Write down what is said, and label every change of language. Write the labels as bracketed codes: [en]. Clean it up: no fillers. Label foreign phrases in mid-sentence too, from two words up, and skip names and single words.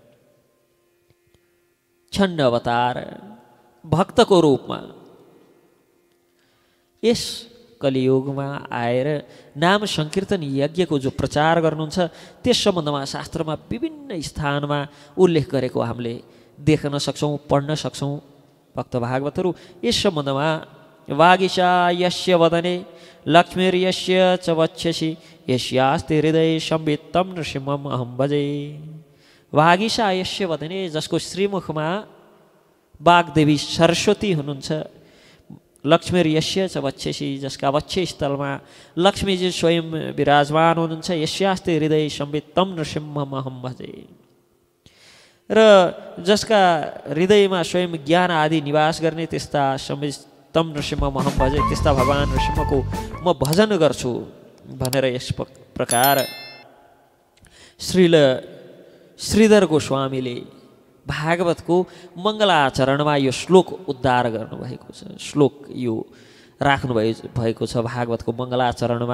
[ne] छन्न अवतार भक्तको रूपमा यस कलियुगमा आएर नाम संकीर्तन यज्ञको जो प्रचार गर्नुहुन्छ त्यस सम्बन्धमा शास्त्रमा विभिन्न स्थानमा उल्लेख गरेको हामीले देख्न सक्छौँ, पढ्न सक्छौँ। भक्त भागवतहरू यस सम्बन्धमा [sa] वागीशा यस्य वदने लक्ष्मीर्यस्य च वक्षसि यस्यास्ति हृदय संवित्तं नृसिंहम् अहं भजे। वागीशा यस्य वदने, [ne] जसको श्रीमुखमा वाग्देवी सरस्वती हुनुहुन्छ, [sa] लक्ष्मीर्यस्य च वक्षसि, [ne] जसका वक्ष स्थलमा लक्ष्मीजी स्वयं विराजमान हुनुहुन्छ, [sa] यस्यास्ति हृदय संवित्तं नृसिंहम् अहं भजे। [ne] र जसका हृदयमा स्वयं ज्ञान आदि निवास गर्ने त्यस्ता [sa] संवित्तं नृसिंहम् अहं भजे, [ne] त्यस्ता भगवान् नृसिंहको म भजन गर्छु भनेर यस प्रकार श्रीधर गोस्वामीले भागवतको मङ्गलाचरणमा यो श्लोक उद्धार गर्नुभएको छ। श्लोक यो राख्नु भएको छ भागवतको मङ्गलाचरणमा।